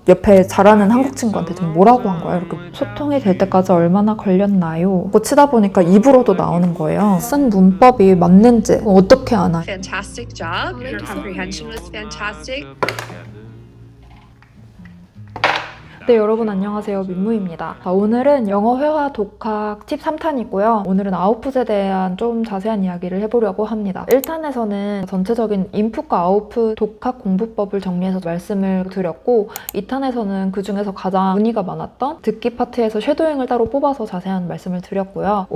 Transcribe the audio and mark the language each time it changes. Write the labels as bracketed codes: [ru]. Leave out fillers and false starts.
[ko] 옆에 잘하는 한국 친구한테 지금 뭐라고 한 거야? 이렇게 소통이 될 때까지 얼마나 걸렸나요? 치다 보니까 입으로도 나오는 거예요. 쓴 문법이 맞는지 어떻게 아나? [en] Fantastic job. Your comprehension was fantastic. [ko] 네, 여러분 안녕하세요. 민무입니다. 오늘은 영어 회화 독학 팁 3탄이고요. 오늘은 아웃풋에 대한 좀 자세한 이야기를 해보려고 합니다. 1탄에서는 전체적인 인풋과 아웃풋 독학 공부법을 정리해서 말씀을 드렸고 2탄에서는 그중에서 가장 문의가 많았던 듣기 파트에서 쉐도잉을 따로 뽑아서 자세한 말씀을 드렸고요.